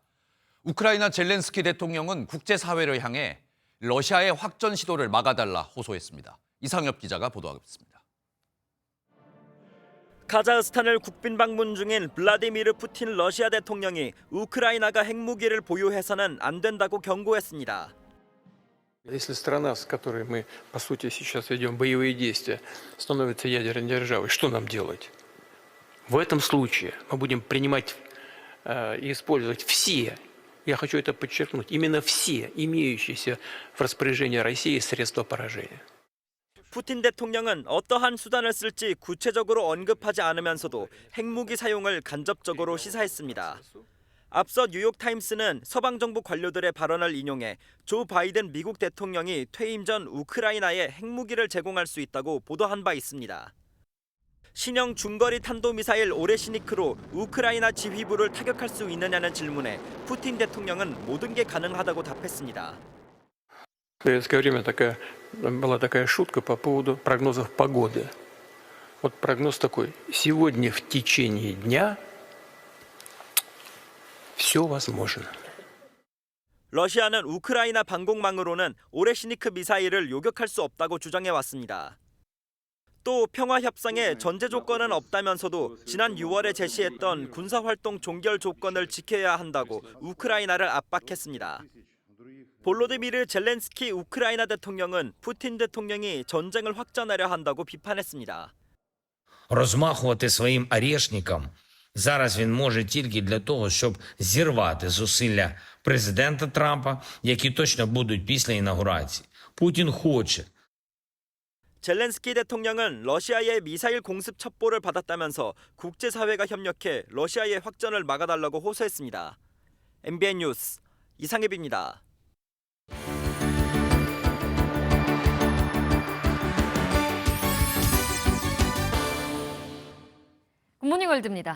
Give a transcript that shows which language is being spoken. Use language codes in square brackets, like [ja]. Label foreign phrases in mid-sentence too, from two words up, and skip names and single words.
[ko] 우크라이나 젤렌스키 대통령은 국제사회를 향해 러시아의 확전 시도를 막아달라 호소했습니다. 이상엽 기자가 보도하겠습니다. 카자흐스탄을 국빈 방문 중인 블라디미르 푸틴 러시아 대통령이 우크라이나가 핵무기를 보유해서는 안 된다고 경고했습니다. [ru] Если страна, с которой мы, по сути, сейчас ведем боевые действия, становится ядерной державой, что нам делать? В этом случае мы будем принимать и использовать все, я хочу это подчеркнуть, именно все имеющиеся в распоряжении России средства поражения. [ko] 푸틴 대통령은 어떠한 수단을 쓸지 구체적으로 언급하지 않으면서도 핵무기 사용을 간접적으로 시사했습니다. 앞서 뉴욕타임스는 서방정부 관료들의 발언을 인용해 조 바이든 미국 대통령이 퇴임 전 우크라이나에 핵무기를 제공할 수 있다고 보도한 바 있습니다. 신형 중거리 탄도미사일 오레시니크로 우크라이나 지휘부를 타격할 수 있느냐는 질문에 푸틴 대통령은 모든 게 가능하다고 답했습니다. [ru] В советское время была такая шутка по поводу прогнозов погоды. Вот прогноз такой: сегодня в течение дня все возможно. [ko] 러시아는 우크라이나 방공망으로는 오레시니크 미사일을 요격할 수 없다고 주장해 왔습니다. 또 평화 협상에 전제 조건은 없다면서도 지난 6월에 제시했던 군사활동 종결 조건을 지켜야 한다고 우크라이나를 압박했습니다. 볼로디미르 젤렌스키 우크라이나 대통령은 푸틴 대통령이 전쟁을 확전하려 한다고 비판했습니다. [uk] Розмахувати своїм орешником зараз він може тільки для того, щоб зірвати зусилля президента Трампа, які точно будуть після інаугурації. Путін хоче. [ko] 젤렌스키 대통령은 러시아의 미사일 공습 첩보를 받았다면서 국제사회가 협력해 러시아의 확전을 막아달라고 호소했습니다. MBN 뉴스 이상엽입니다. 굿모닝 월드입니다.